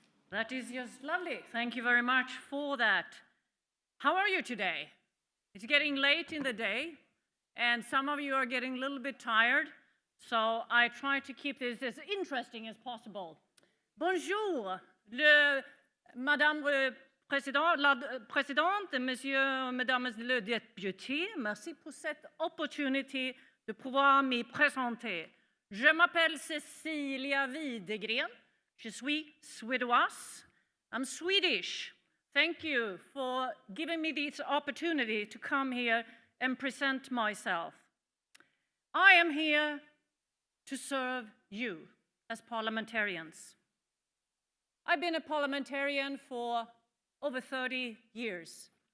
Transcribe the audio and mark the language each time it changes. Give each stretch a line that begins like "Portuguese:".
English: That is just lovely. Thank you very much for that. How are you today? It's getting late in the day, and some of you are getting a little bit tired, so I try to keep this as interesting as possible.
French: Bonjour, Madame la Présidente, Messieurs, Mesdames les députés, merci pour cette opportunité de pouvoir m'y présenter. Je m'appelle Cecilia Widegren. Je suis suédoise.
English: I'm Swedish. Thank you for giving me this opportunity to come here and present myself. I am here to serve you as parliamentarians. I've been a parliamentarian for over 30 years.